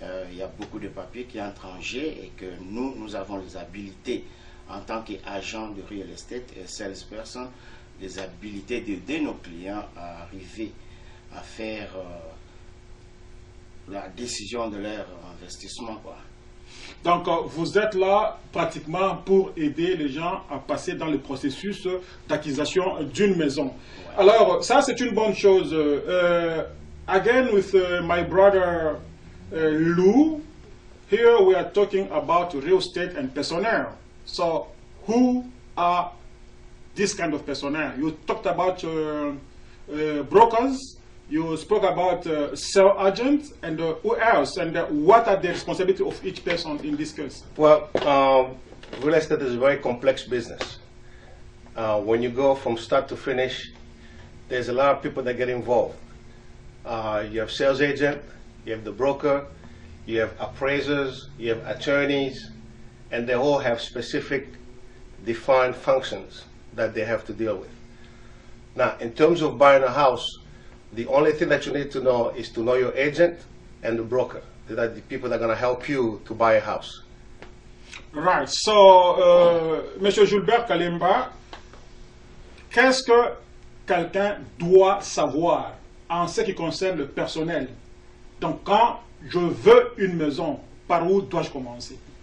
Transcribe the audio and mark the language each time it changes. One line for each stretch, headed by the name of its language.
French: Il y a beaucoup de papiers qui entrent en jeu et que nous avons les habilités en tant qu'agents de real estate et salesperson, des habilités d'aider nos clients à arriver à faire la décision de leur investissement, quoi. Donc, vous êtes là pratiquement pour aider les gens à passer dans le processus d'acquisition d'une maison. Ouais. Alors, ça, c'est une bonne chose.
English: Again, with my brother Lou, here we are talking about real estate and personnel. So, who are this kind of personnel? You talked about brokers. You spoke about sales agents and who else, and what are the responsibilities of each person in this case? Well, real estate is a very complex business. When you go from start to finish, there's a lot of people that get involved. You have sales agent, you have the broker, you have appraisers, you have attorneys, and they all have specific defined functions that they have to deal with. Now, in terms of buying a house, the only thing that you need to know is to know your agent and the broker. They're the people that are going to help you to buy a house. Right.
French: So, Monsieur Gilbert Kalemba, qu'est-ce que quelqu'un doit savoir en ce qui concerne le personnel? Donc, quand je veux une maison, par où dois-je commencer?